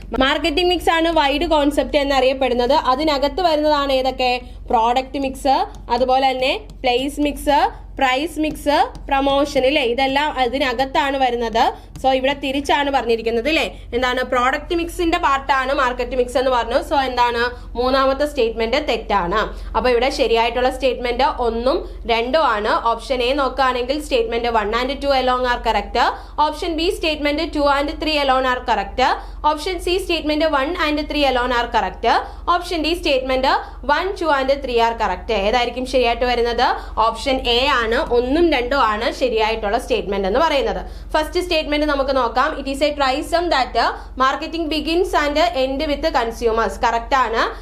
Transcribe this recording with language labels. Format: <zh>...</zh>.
<ml>Marketing mix ആണ് wide concept എന്നറിയപ്പെടുന്നത്. അതിനകത്ത് വരുന്നതാണ് ഏതൊക്കെ, പ്രോഡക്റ്റ് മിക്സ്, അതുപോലെ തന്നെ place mix, price mix, promotion ഇല്ലേ, ഇതെല്ലാം അതിനകത്താണ് വരുന്നത്. സോ ഇവിടെ തിരിച്ചാണ് പറഞ്ഞിരിക്കുന്നത് അല്ലേ. എന്താണ്, പ്രോഡക്റ്റ് മിക്സിന്റെ പാർട്ടാണ് മാർക്കറ്റ് മിക്സ് എന്ന് പറഞ്ഞു. സോ എന്താണ്, മൂന്നാമത്തെ സ്റ്റേറ്റ്മെന്റ് തെറ്റാണ്. അപ്പൊ ഇവിടെ ശരിയായിട്ടുള്ള സ്റ്റേറ്റ്മെന്റ് 1ഉം 2ഉം ആണ്. ഓപ്ഷൻ എ നോക്കുകയാണെങ്കിൽ</ml> <en>Statement 1 and 2 alone are correct. Option B statement 2 and 3 alone are correct. Option C statement 1 and 3 alone are correct. Option D statement 1, 2 and 3 are correct.</en> <ml>ഏതായിരിക്കും ശരിയായിട്ട് വരുന്നത്? ഓപ്ഷൻ എ ആണ്. 1ഉം 2ഉം ആണ് ശരിയായിട്ടുള്ള സ്റ്റേറ്റ്മെന്റ് എന്ന് പറയുന്നത്. ഫസ്റ്റ് സ്റ്റേറ്റ്മെന്റ് നമുക്ക് നോക്കാം.</ml> <en>It is a truism that marketing begins and end with consumers. Correct ആണ്.</en>